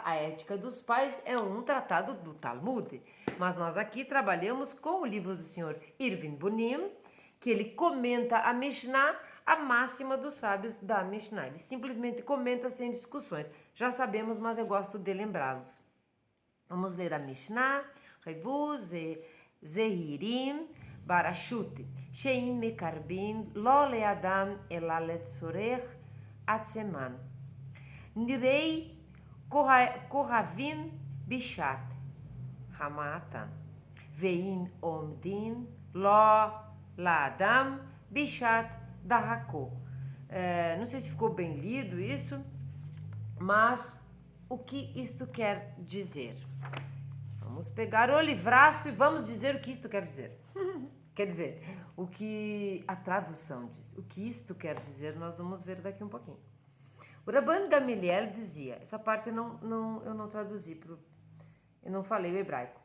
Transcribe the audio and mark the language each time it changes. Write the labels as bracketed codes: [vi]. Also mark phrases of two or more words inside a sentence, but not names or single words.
[pt] A ética dos pais é um tratado do Talmud, mas nós aqui trabalhamos com o livro do senhor Irvin Bunim, que ele comenta a Mishnah, a máxima dos sábios da Mishnah. Ele simplesmente comenta sem discussões. Já sabemos, mas eu gosto de lembrá-los. Vamos ler a Mishnah. [he] הוו זהירין ברשות. שאין מקרבין לו לאדם אלא לצורך עצמן. נראין כאוהבין בשעת הנאתן. ואין עומדין לו לאדם בשעת דחקו. [pt] Não sei se ficou bem lido isso, mas o que isto quer dizer? Vamos pegar o livraço e vamos dizer o que isto quer dizer. Quer dizer, o que a tradução diz. O que isto quer dizer, nós vamos ver daqui um pouquinho. O Rabban Gamaliel dizia, essa parte eu não traduzi, eu não falei o hebraico.